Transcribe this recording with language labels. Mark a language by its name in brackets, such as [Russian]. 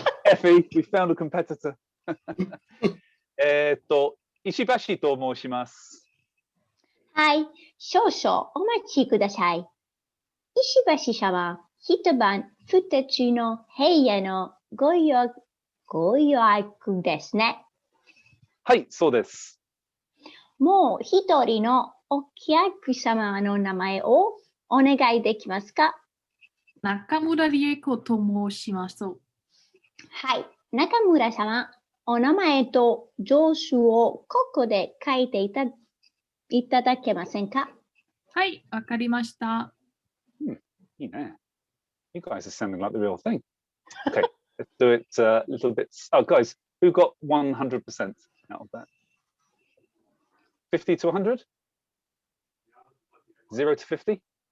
[English] Effie, we found a competitor. [Japanese] 石橋と申します。はい、少々お待ちください。石橋様、一晩二つの部屋のご予約ですね。はい、そうです。もう一人のお客様の名前をお願いできますか？中村理恵子と申します。はい、中村様、お名前と住所をここで書いていただけませんか？はい、わかりました。いいね。 [English] You guys are sounding like the real thing. Okay, let's do it a little bit. Oh, guys, who got 100% out of that? 50 to 100? 0 to 50?